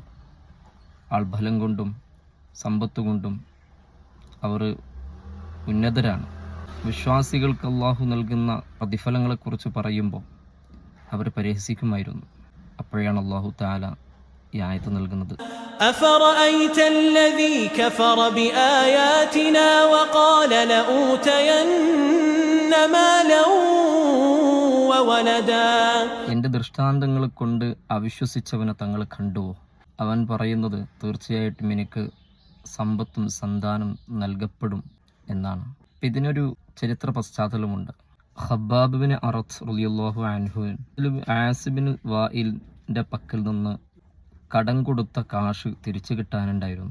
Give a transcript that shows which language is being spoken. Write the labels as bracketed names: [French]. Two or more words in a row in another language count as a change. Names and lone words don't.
[Malayalam] ആൾബലം കൊണ്ടും സമ്പത്ത് കൊണ്ടും അവർ ഉന്നതരാണ്. വിശ്വാസികൾക്ക് അള്ളാഹു നൽകുന്ന പ്രതിഫലങ്ങളെക്കുറിച്ച് പറയുമ്പോൾ അവർ പരിഹസിക്കുമായിരുന്നു. അപ്പോഴാണ് [Arabic] الله تعالى [Malayalam] ഈ ആയത്ത് നൽകുന്നത്. [Arabic] أفرأيت الذي كفر بآياتنا وقال لأوتين مالا وولدا. [Malayalam] എൻ്റെ ദൃഷ്ടാന്തങ്ങളെ കൊണ്ട് അവിശ്വസിച്ചവനെ തങ്ങൾ കണ്ടുവോ? അവൻ പറയുന്നത് തീർച്ചയായിട്ടും എനിക്ക് സമ്പത്തും സന്താനം നൽകപ്പെടും എന്നാണ്. ഇതിനൊരു ചരിത്ര പശ്ചാത്തലമുണ്ട്. ഖബ്ബാബ് ബിൻ അറത്ത് [Arabic] رضي الله عنه [Malayalam] ആസിബ് ബിൻ വായിലിൻ്റെ പക്കൽ നിന്ന് കടം കൊടുത്ത കാശ് തിരിച്ചു കിട്ടാനുണ്ടായിരുന്നു.